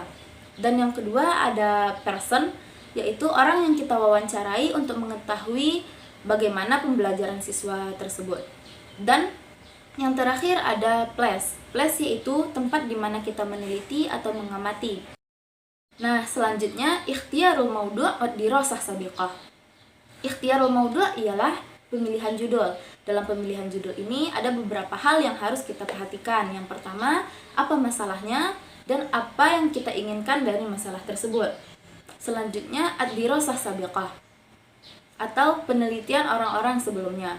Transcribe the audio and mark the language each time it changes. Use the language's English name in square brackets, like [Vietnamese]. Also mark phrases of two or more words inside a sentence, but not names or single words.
[Indonesian] Dan yang kedua ada person, yaitu orang yang kita wawancarai untuk mengetahui bagaimana pembelajaran siswa tersebut. Dan yang terakhir ada place. Place yaitu tempat di mana kita meneliti atau mengamati. Nah, selanjutnya [Arabic] اختيار الموضوع والدراسة السابقة. اختيار الموضوع' [Indonesian] ialah pemilihan judul. Dalam pemilihan judul ini ada beberapa hal yang harus kita perhatikan. Yang pertama, apa masalahnya dan apa yang kita inginkan dari masalah tersebut. Selanjutnya [Arabic] الدراسة السابقة [Indonesian] atau penelitian orang-orang sebelumnya.